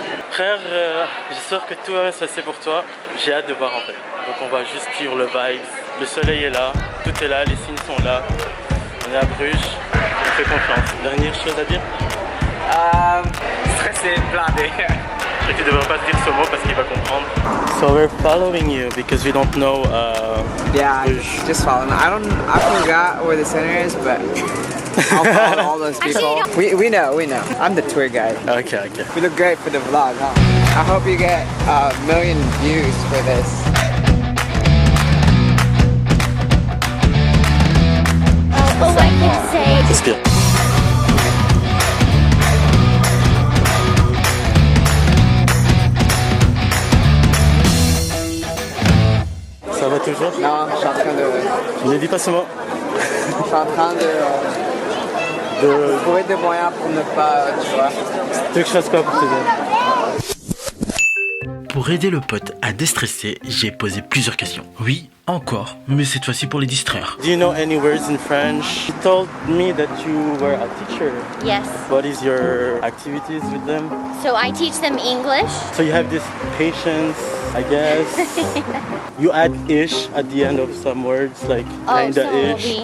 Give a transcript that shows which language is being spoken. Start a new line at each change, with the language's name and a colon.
French: Frère, j'espère que tout va se passer pour toi. J'ai hâte de voir en fait. Donc on va juste suivre le vibe. Le soleil est là, tout est là, les signes sont là. On est à Bruges, on fait confiance. Dernière chose à dire? Stressé, blindé. Je crois que tu devrais pas dire ce mot parce qu'il va comprendre.
English: So we're following you because we don't know Yeah, Bruges. just follow me. I forgot where the center is, but I'll follow all those people. We know. I'm the tour guide. Okay. We look great for the vlog, huh? I hope you get a million views for this. Oh, I can say.
French: Respire. Ça va toujours? Non, je suis en train de... Ne dis pas ce mot. Je suis en train de trouver des moyens pour ne pas, tu vois. Tu veux que je fasse quoi pour t'aider? Pour aider le pote à déstresser, j'ai posé plusieurs questions. Oui, encore, mais cette fois-ci pour les distraire.
English: Do you know any words in French? You told me that you were a teacher. Yes. What is your activities with them? So I teach them English. So you have this patience, I guess. You add ish at the end of some words, like kinda ish.